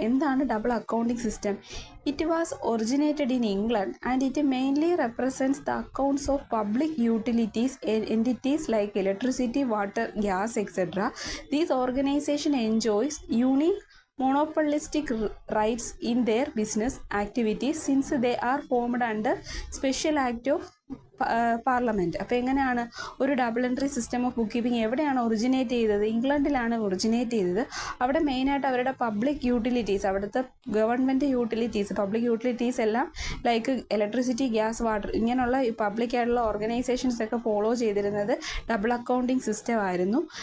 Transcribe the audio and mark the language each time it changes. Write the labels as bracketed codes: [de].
[en] എന്താണ് double accounting system? It was originated in England and it mainly represents the accounts of public utilities entities like electricity, water, gas, etcetera. These organisation enjoys unique monopolistic rights in their business activities since they are formed under special act of parliament. [ml] അപ്പോൾ എങ്ങനെയാണ് ഒരു double entry system of book keeping എവിടെയാണ് originate ചെയ്തത്? ഇംഗ്ലണ്ടിലാണ് originate ചെയ്തത്. അവിടെ മെയിനായിട്ട് അവരുടെ public utilities, അവിടുത്തെ ഗവൺമെൻറ് യൂട്ടിലിറ്റീസ്, പബ്ലിക് യൂട്ടിലിറ്റീസ് എല്ലാം ലൈക്ക് ഇലക്ട്രിസിറ്റി, ഗ്യാസ്, വാട്ടർ, ഇങ്ങനെയുള്ള ഈ പബ്ലിക് ആയിട്ടുള്ള ഓർഗനൈസേഷൻസ് ഒക്കെ ഫോളോ ചെയ്തിരുന്നത് ഡബിൾ അക്കൗണ്ടിങ് സിസ്റ്റം ആയിരുന്നു.